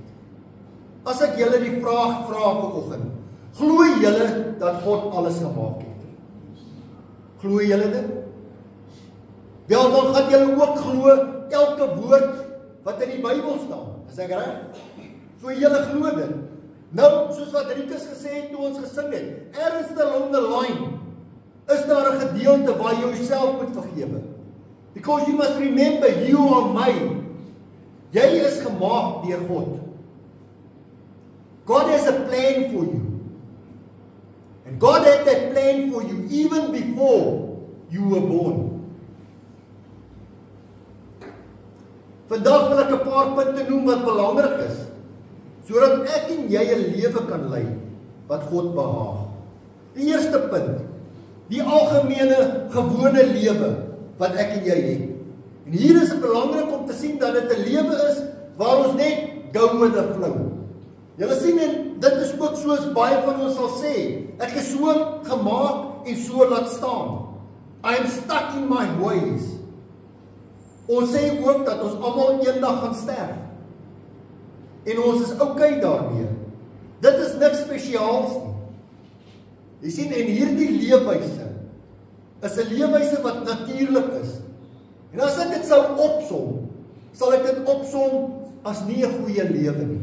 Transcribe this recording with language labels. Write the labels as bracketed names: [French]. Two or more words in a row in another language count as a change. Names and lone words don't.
[Afrikaans] As ek julle die vraag vra vanoggend, glo julle dat God alles gemaak het? Glo julle dit? Wel, dan gaan julle ook glo elke woord wat in die Bybel staan. Is ek reg? So julle glo dit. Nou, soos wat Rikus gesê het toe ons gesing het, ergens [English] along the line [Afrikaans] is daar 'n gedeelte waar jy jouself moet vergewe. [English] Because you must remember, you are made. [Afrikaans] Jy is gemaak deur God. [English] God has a plan for you. And God had that plan for you even before you were born. [Afrikaans] Vandag wil ek 'n paar punte noem wat belangrik is, sodat ek en jy 'n lewe kan lei wat God behaag. Die eerste punt, die algemene, gewone lewe wat ek en jy het. En hier is dit belangrik om te sien dat dit 'n lewe is waar ons net [English] go with the flow. [Afrikaans] Julle sien, en dit is ook soos baie van ons sal sê, ek is so gemaak en so laat staan. [English] I am stuck in my ways. [Afrikaans] Ons sê ook dat ons almal eendag gaan sterf. En ons is okay daarmee. Dit is niks spesiaals nie. Jy sien, en hierdie leefwyse is 'n leefwyse wat natuurlik is. En as ek dit sou opsom, sal ek dit opsom as nie 'n goeie lewe nie.